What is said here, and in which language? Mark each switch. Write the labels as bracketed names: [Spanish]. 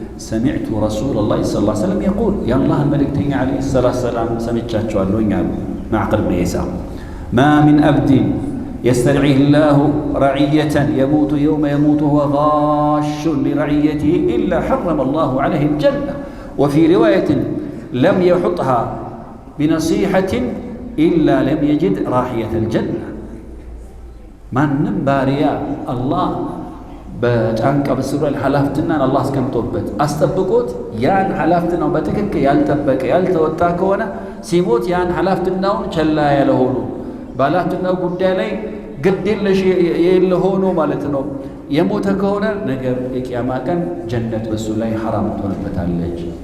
[Arabic] ሰሚዕቱ ረሱለላህ ሰለላሁ ዐለይሂ ወሰለም የቁል [Amharic] የአላህን መልእክተኛ ዐለይሂ ሰላቱ ወሰላም ሰምቻቸዋለሁኝ አሉ ማዕቀል ብን ያሳር [Arabic] ما من عبد يسترعيه الله رعية يموت يوم يموت وهو غاش لرعيته إلا حرم الله عليه الجنة. وفي رواية لم يحطها بنصيحة إلا لم يجد راحية الجنة. من باريا الله [Amharic] በጫንቃ በስሩ ሐላፍትና አላህ እስከምጦበት አስጠብቆት ያን ሐላፍትናው በትክክል ያልጠበቀ ያልተወጣ ከሆነ ሲሞት ያን ሐላፍትናውን ቸላ ያለ ሆኖ ባላፍትናው ጉዳይ ላይ ግድ የለ ሆኖ ማለት ነው የሞተ ከሆነ ነገር የቂያማ ቀን ጀነት በሱ ላይ ሐራም ትሆንበታለች፣